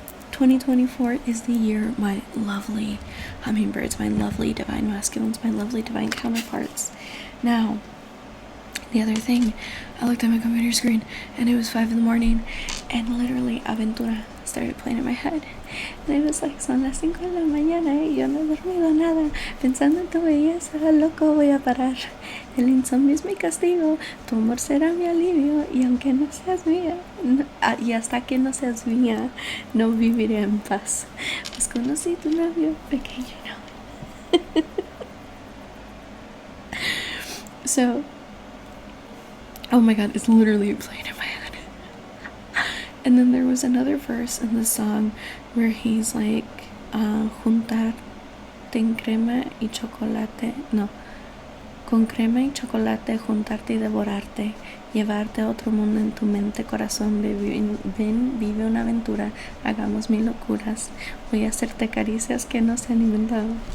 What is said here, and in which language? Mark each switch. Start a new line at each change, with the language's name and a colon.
English: 2024 is the year, my lovely hummingbirds, my lovely divine masculines, my lovely divine counterparts. Now, the other thing, I looked at my computer screen and it was 5 in the morning, and literally Aventura started playing in my head. And it was like,
Spanish: son las 5 de la mañana y yo no he dormido nada, pensando en tu belleza, loco voy a parar. El insomnio es mi castigo, tu amor será mi alivio, y aunque no seas mía, y hasta que no seas mía, no viviré en paz. Pues conocí tu novio pequeño, no.
English: So, oh my god, it's literally playing in my head. And then there was another verse in the song where he's like,
Spanish: juntarte en crema y chocolate, no, con crema y chocolate, juntarte y devorarte, llevarte a otro mundo en tu mente, corazón, ven, vive una aventura, hagamos 1000 locuras, voy a hacerte caricias que no se han inventado.